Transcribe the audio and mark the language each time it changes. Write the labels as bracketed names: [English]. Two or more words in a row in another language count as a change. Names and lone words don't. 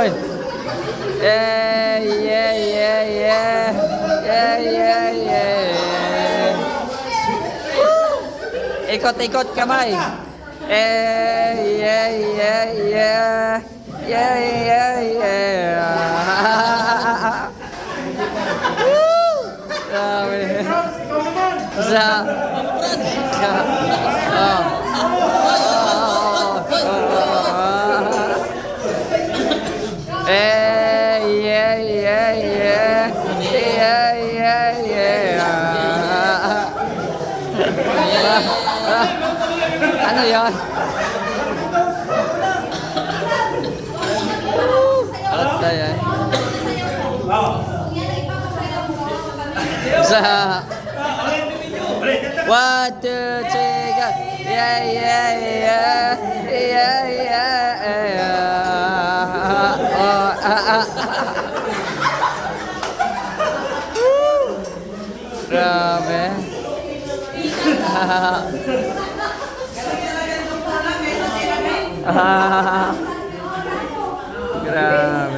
[Filipino] Uy. [English] Yeah, yeah, yeah, yeah, yeah, yeah, yeah. Woo! [Filipino] Ikot-ikot kamay. [English] Yeah, yeah, yeah, yeah, yeah, yeah, yeah. Woo! [Filipino] Grabe. [English] Sa yeah, yeah, yeah, yeah, yeah, yeah. [Filipino] Ano yun? Alat na yan. Sa 1, 2, 3, go! [English] Yeah, yeah, yeah, yeah, yeah. Oh, Woo! [Filipino] Grabe. Grabe.